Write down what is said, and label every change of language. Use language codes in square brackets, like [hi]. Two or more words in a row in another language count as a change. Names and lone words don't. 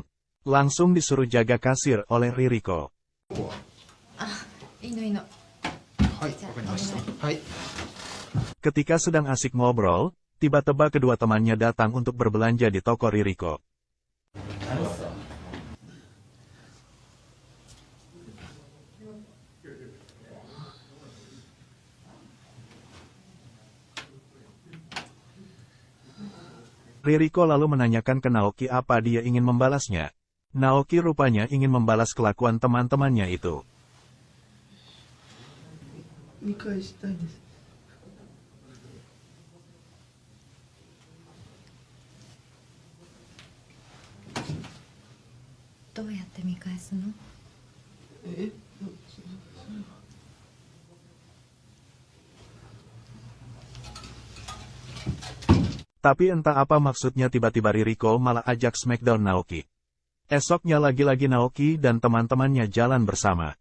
[id] Langsung disuruh jaga kasir oleh Ririko. [ja] いいのいいの。はい、わかりました。はい。 [id] Ketika sedang asik ngobrol, tiba-tiba kedua temannya datang untuk berbelanja di toko Ririko. Ririko lalu menanyakan ke Naoki apa dia ingin membalasnya. Naoki rupanya ingin membalas kelakuan teman-temannya itu. [ja] 見返したいです。どうやって見返すの？ [id] Tapi entah apa maksudnya tiba-tiba Ririko malah ajak Smackdown Naoki. Esoknya lagi-lagi Naoki dan teman-temannya jalan bersama.